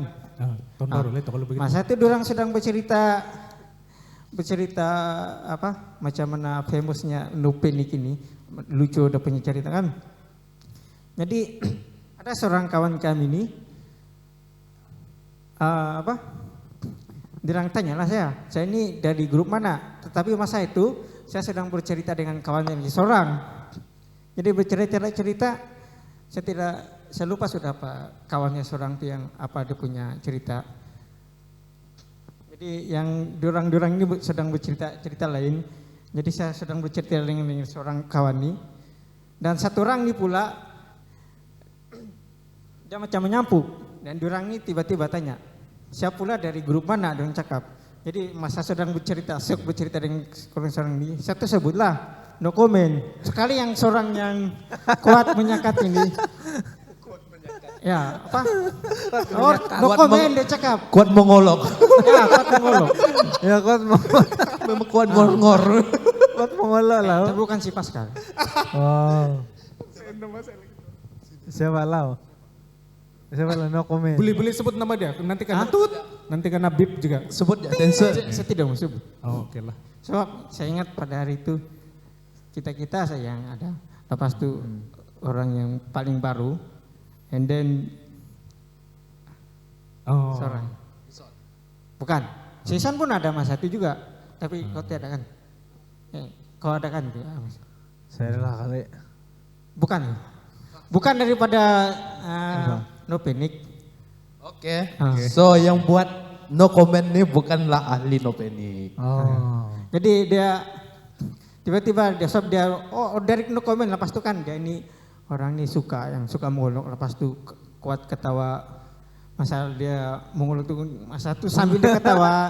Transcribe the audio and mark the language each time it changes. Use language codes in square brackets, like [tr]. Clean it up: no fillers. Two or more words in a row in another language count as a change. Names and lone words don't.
[ms] Tahun baru lah itu kalau begitu. Masa itu orang sedang bercerita apa macam mana famousnya Nopenik ini, lucu udah punya cerita kan. Jadi ada seorang kawan kami ini dirang tanyalah saya ini dari grup mana, tetapi masa itu saya sedang bercerita dengan kawan yang seorang. Jadi bercerita saya lupa sudah apa kawannya seorang itu yang apa dia punya cerita. Jadi yang dorang ini sedang bercerita lain. Jadi saya sedang bercerita dengan seorang kawan ini. Dan satu orang ini pula dia macam menyampuk. Dan dorang ini tiba-tiba tanya, siapa pula dari grup mana? Dorang cakap. Jadi masa sedang bercerita dengan seorang ini, saya tersebutlah [en] no comment. [ms] Sekali yang seorang yang kuat menyakat ini. Ya, apa? [en] No comment [ms] dia cakap. Kuat mengolok. Ya, kuat mengolok. Ya, Memang kuat ngor-ngor. kuat mengolok lah. Tapi bukan si Pascal. Oh. Siapa lau? [en] No comment. [ms] Boleh sebut nama dia. Nanti kena tut. Nanti kena bip juga. Sebut ya, sensor. Saya tidak mau sebut. Oh, oke lah. Sebab saya ingat pada hari itu kita saya yang ada. Lepas itu orang yang paling baru. [en] And then Oh. [ms] Seorang. Bukan. Season pun ada Mas satu juga. Tapi kau tidak ada kan? Kau ada kan? Saya lah kali. Bukan. Bukan daripada No Panic. Oke. Ah. So yang buat [en] no comment [ms] nih bukanlah ahli no panic. Oh. Jadi dia tiba-tiba dia dari [en] no comment, [ms] lepas itu kan dia ini orang ini yang suka mengolok, lepas itu kuat ketawa. Masa dia mengolok tuh masa itu sambil dia ketawa.